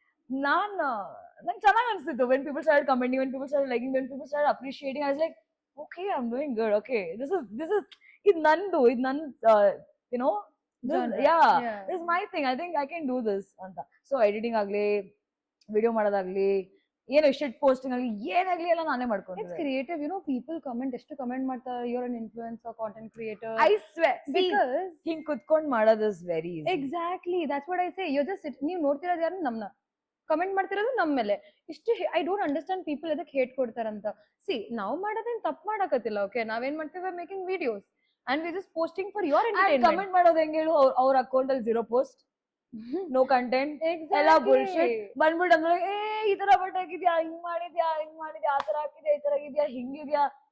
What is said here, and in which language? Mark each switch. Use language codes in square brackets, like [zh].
[kn] ನಂಗೆ ಚೆನ್ನಾಗಿ ಅನ್ಸ್ತಿತ್ತು [en] when people start commenting when people start liking when people start appreciating I was like okay I'm doing good okay this is [kn] ಇದು ನಂದು ಇದು ನನ್ [en] this is my thing I think I can do this ಅಂತ so [kn] editing ಆಗ್ಲಿ video ಮಾಡೋದಾಗ್ಲಿ ಏನು ಶಿಟ್ posting ಆಗ್ಲಿ ಏನಾಗ್ಲಿ ಎಲ್ಲ ನಾನೇ [en] It's [kn] ಮಾಡ್ಕೊಂತೀನಿ [en] creative, people comment, [kn] ಎಷ್ಟು comment ಮಾಡ್ತಾರೆ, [en] you're an influencer, content creator. I swear Because [kn] ಹಿಂಗ್ ಕುತ್ಕೊಂಡ್ ಮಾಡೋದು [en] is very easy exactly, that's what I say. You're just [kn] ನೀವು ನೋಡ್ತಿರೋದು ಯಾರು ನಮ್ನ ಕಮೆಂಟ್ ಮಾಡ್ತಿರೋದು ನಮ್ಮ ಮೇಲೆ. ಇಷ್ಟು [en] I don't understand people [kn] ಅದಕ್ಕೆ ಹೇಟ್ ಕೊಡ್ತಾರಂತ. ಸಿ ನಾವು ಮಾಡೋದೇನ್ ತಪ್ಪು ಮಾಡಕತ್ತಿಲ್ಲ. [en] okay, [kn] ನಾವೇನ್ ಮಾಡ್ತೀವಿ, [en] Making videos and we just posting for your entertainment. [kn] Comment ಮಾಡೋದು ಹೆಂಗ್ ಹೇಳು, ಅವ್ರ ಅಕೌಂಟ್ ಅಲ್ಲಿ 0 ಪೋಸ್ಟ್, ನೋ ಕಂಟೆಂಟ್, ಎಲ್ಲ ಬುಲ್ಶಿಟ್. ಬಂದ್ಬಿಟ್ಟು ಅಂದ್ರೆ ಈ ತರ ಬಟ್ಟೆ ಹಾಕಿದ್ಯಾ, ಹಿಂಗ್ ಮಾಡಿದ್ಯಾ, ಆ ತರ ಹಾಕಿದ್ಯಾ, ಈ ತರ ಆಗಿದ್ಯಾ, ಹಿಂಗಿದ್ಯಾ.